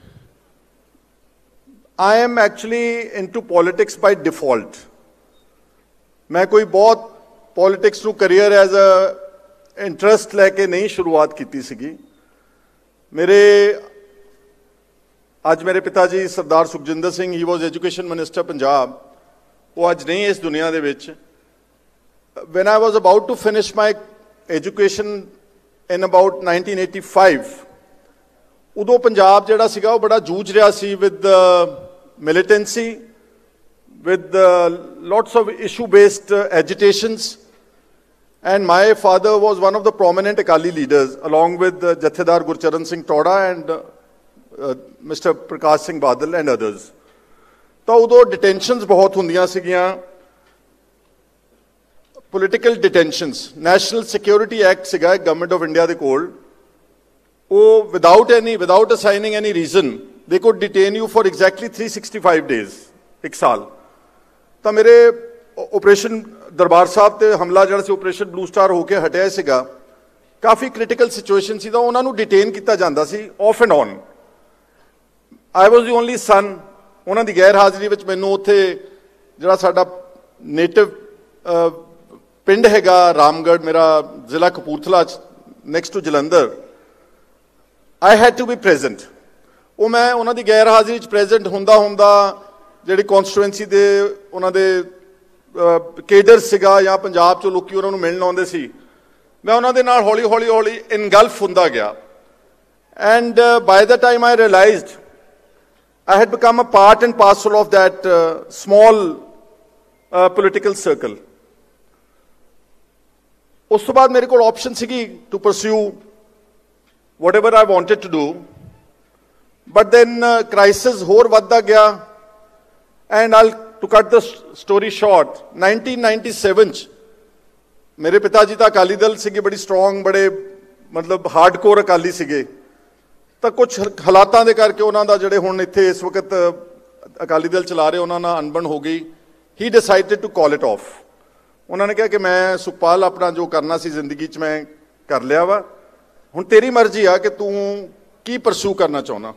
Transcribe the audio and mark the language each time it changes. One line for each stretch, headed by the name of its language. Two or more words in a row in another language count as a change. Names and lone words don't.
English: I am actually into politics by default.
Punjabi: ਮੈਂ ਕੋਈ ਬਹੁਤ ਪੋਲੀਟਿਕਸ ਨੂੰ
English: career as a interest
Punjabi: ਲੈ ਕੇ ਨਹੀਂ ਸ਼ੁਰੂਆਤ ਕੀਤੀ ਸੀਗੀ। ਅੱਜ ਮੇਰੇ ਪਿਤਾ ਜੀ ਸਰਦਾਰ ਸੁਖਜਿੰਦਰ ਸਿੰਘ
English: he was education minister Punjab,
Punjabi: ਉਹ ਅੱਜ ਨਹੀਂ ਇਸ ਦੁਨੀਆ ਦੇ ਵਿੱਚ।
English: When I was about to finish my education in about 1985,
Punjabi: ਉਦੋਂ ਪੰਜਾਬ ਜਿਹੜਾ ਸੀਗਾ ਉਹ ਬੜਾ ਜੂਝ ਰਿਹਾ ਸੀ
English: with militancy, with lots of issue-based agitations, and my father was one of the prominent Akali leaders, along with Jathedar Gurcharan Singh Toda and Mr. Prakash Singh Badal and others.
Punjabi: ਤਾਂ ਉਦੋਂ ਡਿਟੈਂਸ਼ਨਸ ਬਹੁਤ ਹੁੰਦੀਆਂ ਸੀਗੀਆਂ,
English: political detentions. National Security Act सीगा Government of India
Punjabi: ਦੇ ਕੋਲ, ਉਹ
English: without assigning any reason they could detain you for exactly 365 days,
Punjabi: ਇੱਕ ਸਾਲ। ਤਾਂ ਮੇਰੇ ਆਪਰੇਸ਼ਨ ਦਰਬਾਰ ਸਾਹਿਬ ਤੇ ਹਮਲਾ ਜਿਹੜਾ ਸੀ ਆਪਰੇਸ਼ਨ ਬਲੂ ਸਟਾਰ ਹੋਕੇ ਹਟਿਆ ਸੀਗਾ, ਕਾਫ਼ੀ
English: critical situation
Punjabi: ਸੀ, ਤਾਂ ਉਨ੍ਹਾਂ ਨੂੰ ਡਿਟੇਨ ਕੀਤਾ ਜਾਂਦਾ ਸੀ
English: off and on. I was the only son,
Punjabi: ਉਨ੍ਹਾਂ ਦੀ ਗ਼ੈਰ ਹਾਜ਼ਰੀ ਵਿੱਚ ਮੈਨੂੰ ਉੱਥੇ ਜਿਹੜਾ ਸਾਡਾ ਨੇਟਿਵ ਪਿੰਡ ਹੈਗਾ ਰਾਮਗੜ੍ਹ, ਮੇਰਾ ਜ਼ਿਲ੍ਹਾ ਕਪੂਰਥਲਾ
English: next to Jalandhar, I had to be present.
Punjabi: ਉਹ ਮੈਂ ਉਨ੍ਹਾਂ ਦੀ ਗ਼ੈਰ ਹਾਜ਼ਰੀ ਚ ਪ੍ਰੈਜ਼ੈਂਟ ਹੁੰਦਾ ਜਿਹੜੀ ਕਾਂਸਟੀਚੂਐਂਸੀ ਦੇ ਉਨ੍ਹਾਂ ਦੇ ਕੇਡਰ ਸੀਗਾ ਜਾਂ ਪੰਜਾਬ ਚੋਂ ਲੋਕੀ ਉਨ੍ਹਾਂ ਨੂੰ ਮਿਲਣ ਆਉਂਦੇ ਸੀ, ਮੈਂ ਉਨ੍ਹਾਂ ਦੇ ਨਾਲ ਹੌਲੀ ਹੌਲੀ ਹੌਲੀ ਇਨਗਲਫ਼ ਹੁੰਦਾ ਗਿਆ।
English: and by the time I realized I had become a part and parcel of that small political circle.
Punjabi: ਉਸ ਤੋਂ ਬਾਅਦ ਮੇਰੇ ਕੋ ਆਪਸ਼ਨ ਸੀਗੀ
English: to pursue whatever I wanted to do, but then crisis
Punjabi: ਹੋਰ ਵਧਦਾ ਗਿਆ,
English: and to cut the story short,
Punjabi: 1997 ਚ ਮੇਰੇ ਪਿਤਾਜੀ ਦਾ ਅਕਾਲੀ ਦਲ ਸੀਗੇ ਬੜੀ ਸਟ੍ਰਾਂਗ, ਬੜੇ ਮਤਲਬ ਹਾਰਡਕੋਰ ਅਕਾਲੀ ਸੀਗੇ, ਤਾਂ ਕੁਝ ਹਾਲਾਤਾਂ ਕੇ ਕਰਕੇ ਉਨ੍ਹਾਂਨੇ ਜਿਹੜੇ ਹੁਣ ਇੱਥੇ ਇਸ ਵਕਤ ਅਕਾਲੀ ਦਲ ਚਲਾ ਰਹੇ ਉਨ੍ਹਾਂਨੇ ਅਣਬਣ ਹੋ ਗਈ।
English: he decided to call it off.
Punjabi: ਉਨ੍ਹਾਂਨੇ ਕਿਹਾ ਕਿ ਮੈਂ ਸੁਖਪਾਲ ਅਪਣਾ ਜੋ ਕਰਨਾ ਸੀ ਜ਼ਿੰਦਗੀ ਚ ਮੈਂ ਕਰ ਲਿਆ ਵਾ, ਹੁਣ ਤੇਰੀ ਮਰਜ਼ੀ ਆ ਕਿ ਤੂੰ ਕੀ ਪਰਸਿਊ ਕਰਨਾ ਚਾਹਨਾ।